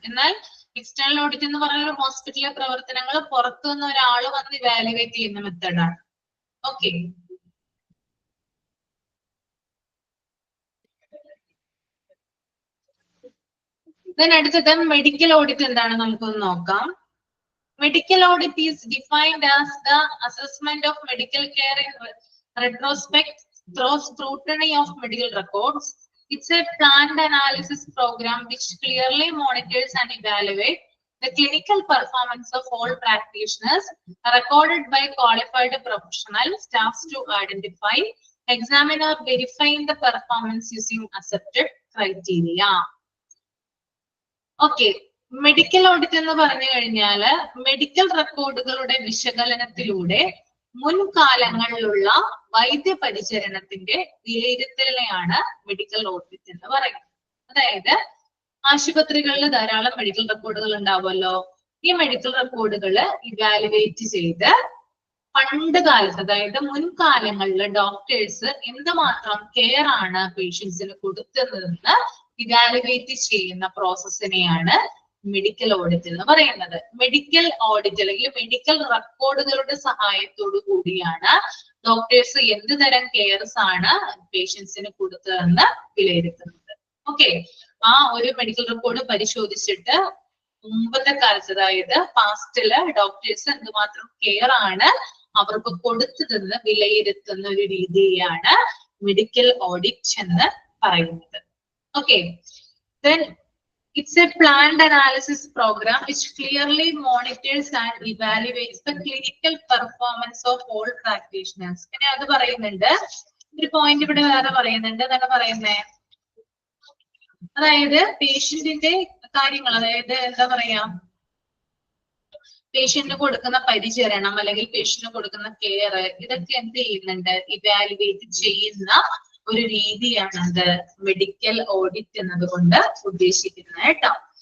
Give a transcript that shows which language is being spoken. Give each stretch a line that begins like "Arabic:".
Malayalam: എന്നാൽ external audit എന്ന് പറഞ്ഞാൽ ഒരു ഹോസ്പിറ്റലിലെ പ്രവർത്തനങ്ങൾ പുറത്തുനിന്ന് ഒരാൾ വന്ന് ഇവാലുവേറ്റ് ചെയ്യുന്ന മെത്തേഡാണ്. ഓക്കെ. Then അടുത്തത് മെഡിക്കൽ ഓഡിറ്റ് എന്താണ് നമുക്കൊന്ന് നോക്കാം.
English: Medical audit is defined as the assessment of medical care in retrospect through scrutiny of medical records. It's a planned analysis program which clearly monitors and evaluates the clinical performance of all practitioners, recorded by qualified professional staffs to identify, examine or verify the performance using accepted criteria. Okay.
Malayalam: Medical audit എന്ന് പറഞ്ഞു കഴിഞ്ഞാല് medical റെക്കോർഡുകളുടെ വിശകലനത്തിലൂടെ മുൻകാലങ്ങളിലുള്ള വൈദ്യപരിചരണത്തിന്റെ വിലയിരുത്തലിനെയാണ് medical audit എന്ന് പറയുന്നത്. അതായത് ആശുപത്രികളിൽ ധാരാളം medical റെക്കോർഡുകൾ ഉണ്ടാവുമല്ലോ. ഈ മെഡിക്കൽ റെക്കോർഡുകൾ ഇവാലുവേറ്റ് ചെയ്ത് പണ്ട് കാലത്ത്, അതായത് മുൻകാലങ്ങളിൽ ഡോക്ടേഴ്സ് എന്തുമാത്രം കെയർ ആണ് പേഷ്യൻസിന് കൊടുത്തതെന്ന് ഇവാലുവേറ്റ് ചെയ്യുന്ന പ്രോസസ്സിനെയാണ് മെഡിക്കൽ ഓഡിറ്റ് എന്ന് പറയുന്നത്. മെഡിക്കൽ ഓഡിറ്റ് അല്ലെങ്കിൽ മെഡിക്കൽ റെക്കോർഡുകളുടെ സഹായത്തോടു കൂടിയാണ് ഡോക്ടേഴ്സ് എന്ത് തരം കെയർസ് ആണ് പേഷ്യൻസിന് കൊടുത്തതെന്ന് വിലയിരുത്തുന്നത്. ഓക്കെ, ആ ഒരു മെഡിക്കൽ റെക്കോർഡ് പരിശോധിച്ചിട്ട് മുമ്പത്തെ കാലത്ത്, അതായത് പാസ്റ്റില് ഡോക്ടേഴ്സ് എന്തുമാത്രം കെയർ ആണ് അവർക്ക് കൊടുത്തതെന്ന് വിലയിരുത്തുന്ന ഒരു രീതിയാണ് മെഡിക്കൽ ഓഡിറ്റ് എന്ന് പറയുന്നത്.
English: Okay, then it's a planned analysis program which clearly monitors and evaluates the clinical performance of all practitioners.
Malayalam: പിന്നെ അത് പറയുന്നുണ്ട്, ഒരു പോയിന്റ് ഇവിടെ വേറെ പറയുന്നുണ്ട്. എന്താണ് പറയുന്നത്? അതായത് പേഷ്യന്റിന്റെ കാര്യങ്ങൾ, അതായത് എന്താ പറയാ, പേഷ്യന്റിന് കൊടുക്കുന്ന പരിചരണം അല്ലെങ്കിൽ പേഷ്യന്റിന് കൊടുക്കുന്ന കെയർ, ഇതൊക്കെ എന്ത് ചെയ്യുന്നുണ്ട്, ഇവാലുവേറ്റ് ചെയ്യുന്ന ഒരു രീതിയാണത് മെഡിക്കൽ ഓഡിറ്റ് എന്നതുകൊണ്ട് ഉദ്ദേശിക്കുന്നത് കേട്ടോ.